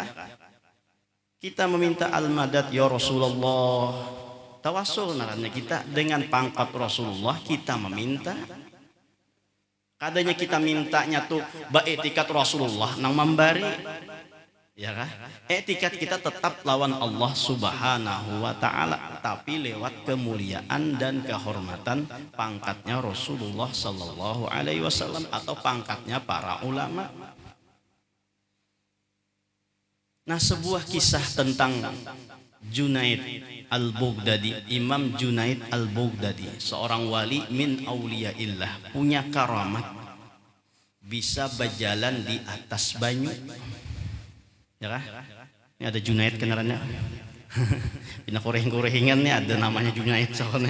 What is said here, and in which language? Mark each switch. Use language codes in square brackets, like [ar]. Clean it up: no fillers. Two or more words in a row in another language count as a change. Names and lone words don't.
[id] Kita meminta [ar] al-madad ya Rasulullah, [id] tawasul naranya kita dengan pangkat Rasulullah kita meminta. [bjn] Kadanya kita mintanya tuh baetikat Rasulullah nang membari. [id] Ya kan? Etikat kita tetap lawan Allah [ar] Subhanahu wa taala, [id] tapi lewat kemuliaan dan kehormatan pangkatnya Rasulullah [ar] sallallahu alaihi wasallam [id] atau pangkatnya para ulama. Nah, sebuah kisah tentang Junaid Al-Baghdadi, Imam Junaid Al-Baghdadi, seorang wali [ar] min auliyaillah, [id] punya karamat bisa berjalan di atas banyu. Ya kan? [bjn] Ini ada Junaid kenarannya. Pina koreng-korengan nih ada namanya Junaid soalnya.